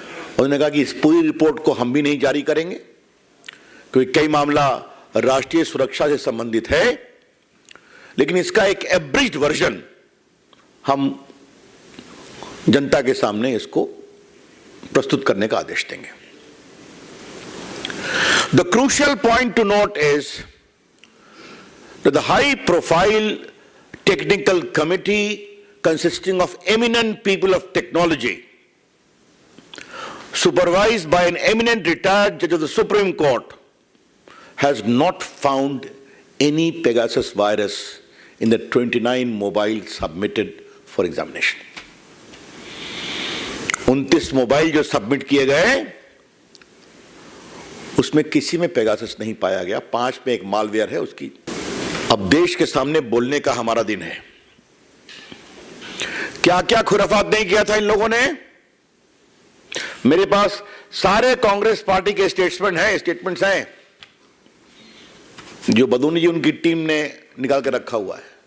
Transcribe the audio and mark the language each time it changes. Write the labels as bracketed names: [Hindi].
[Hindi] उन्होंने कहा कि इस पूरी रिपोर्ट को हम भी नहीं जारी करेंगे क्योंकि कई मामला राष्ट्रीय सुरक्षा से संबंधित है, लेकिन इसका एक एब्रिज्ड वर्जन हम जनता के सामने इसको प्रस्तुत करने का आदेश देंगे। [English] The crucial point to note is that the high-profile technical committee consisting of eminent people of technology, supervised by an eminent retired judge of the Supreme Court, has not found any Pegasus virus in the 29 mobiles submitted for examination. [Hindi] 29 mobile जो submit किए गए उसमें किसी में Pegasus नहीं पाया गया। 5 में एक मालवेयर है उसकी। अब देश के सामने बोलने का हमारा दिन है। क्या क्या खुराफात नहीं किया था इन लोगों ने। मेरे पास सारे कांग्रेस पार्टी के स्टेटमेंट्स हैं जो बदूनी जी उनकी टीम ने निकाल के रखा हुआ है।